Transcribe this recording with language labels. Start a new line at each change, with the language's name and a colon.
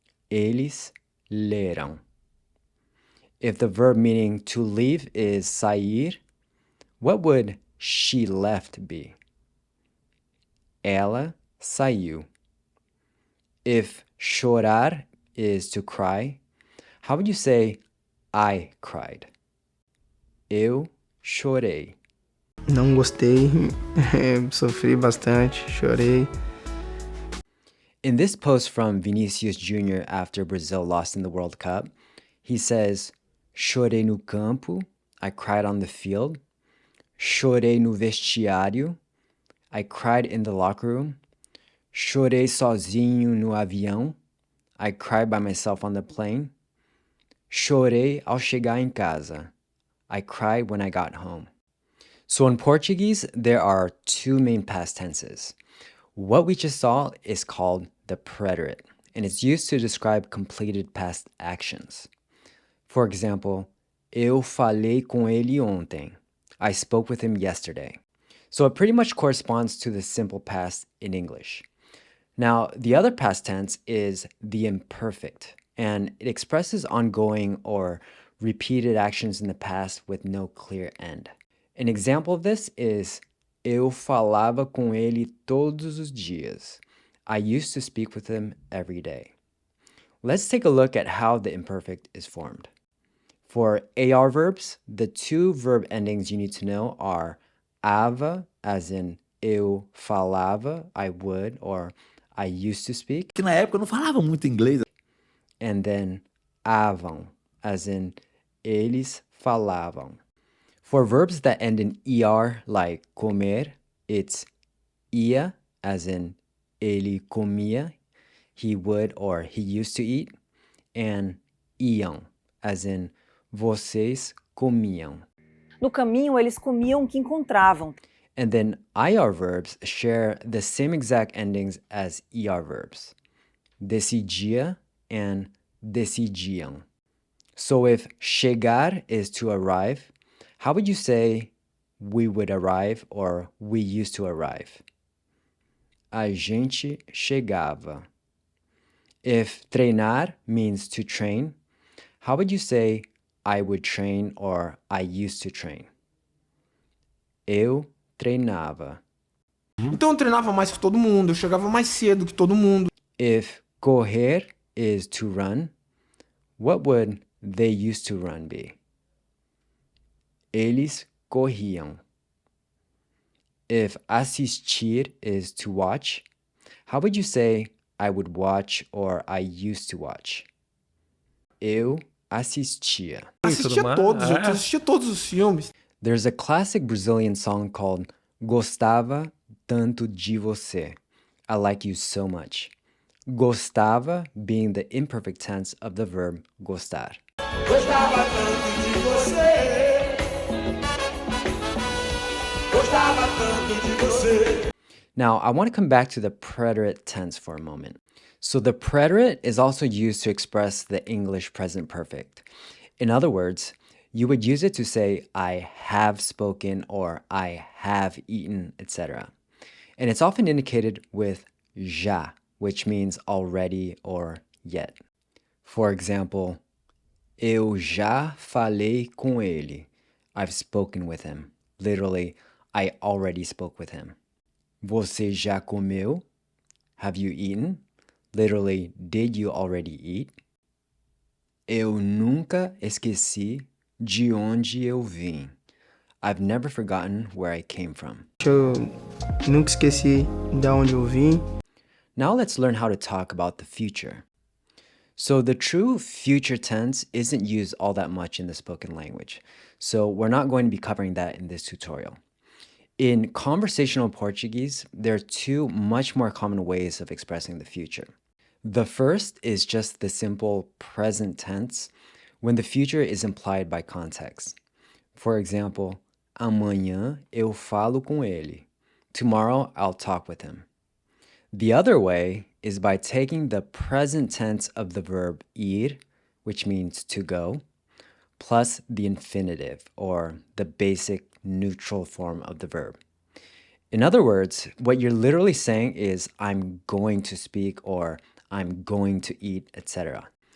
Portuguese: Eles leram.
English: If the verb meaning to leave is sair, what would she left be?
Portuguese: Ela saiu.
English: If chorar is to cry, how would you say I cried?
Portuguese: Eu chorei. Não gostei, sofri bastante, chorei.
English: In this post from Vinicius Jr. after Brazil lost in the World Cup, he says,
Portuguese: chorei no campo,
English: I cried on the field.
Portuguese: Chorei no vestiário,
English: I cried in the locker room.
Portuguese: Chorei sozinho no avião,
English: I cried by myself on the plane.
Portuguese: Chorei ao chegar em casa,
English: I cried when I got home. So in Portuguese, there are two main past tenses. What we just saw is called the preterite, and it's used to describe completed past actions. For example,
Portuguese: eu falei com ele ontem.
English: I spoke with him yesterday. So it pretty much corresponds to the simple past in English. Now, the other past tense is the imperfect, and it expresses ongoing or repeated actions in the past with no clear end. An example of this is
Portuguese: eu falava com ele todos os dias.
English: I used to speak with him every day. Let's take a look at how the imperfect is formed. For AR verbs, the two verb endings you need to know are ava, as in
Portuguese: eu falava,
English: I would, or I used to speak.
Portuguese: Que na época eu não falava muito inglês.
English: And then avam, as in
Portuguese: eles falavam.
English: For verbs that end in ER, like comer, it's ia, as in
Portuguese: ele comia,
English: he would or he used to eat, and iam, as in
Portuguese: vocês comiam. No caminho, eles comiam o que encontravam.
English: And then IR verbs share the same exact endings as ER verbs.
Portuguese: Decidia and decidiam.
English: So if chegar is to arrive, how would you say we would arrive or we used to arrive?
Portuguese: A gente chegava.
English: If treinar means to train, how would you say I would train or I used to train?
Portuguese: Eu treinava. Então eu treinava mais que todo mundo, eu chegava mais cedo que todo mundo.
English: If correr is to run, what would they used to run be?
Portuguese: Eles corriam.
English: If assistir is to watch, how would you say I would watch or I used to watch?
Portuguese: Eu assistia. Assistia todos os filmes.
English: There's a classic Brazilian song called Gostava Tanto de Você. I like you so much. Gostava being the imperfect tense of the verb gostar.
Portuguese: Gostava tanto de você. Gostava tanto de você.
English: Now, I want to come back to the preterite tense for a moment. So the preterite is also used to express the English present perfect. In other words, you would use it to say, I have spoken or I have eaten, etc. And it's often indicated with já, which means already or yet. For example,
Portuguese: eu já falei com ele.
English: I've spoken with him. Literally, I already spoke with him.
Portuguese: Você já comeu?
English: Have you eaten? Literally, did you already eat?
Portuguese: Eu nunca esqueci de onde eu vim.
English: I've never forgotten where I came from.
Portuguese: Eu nunca esqueci de onde eu vim.
English: Now let's learn how to talk about the future. So the true future tense isn't used all that much in the spoken language. So we're not going to be covering that in this tutorial. In conversational Portuguese, there are two much more common ways of expressing the future. The first is just the simple present tense when the future is implied by context. For example,
Portuguese: amanhã eu falo com ele.
English: Tomorrow I'll talk with him. The other way is by taking the present tense of the verb ir, which means to go, plus the infinitive, or the basic neutral form of the verb. In other words, what you're literally saying is, I'm going to speak, or I'm going to eat, etc.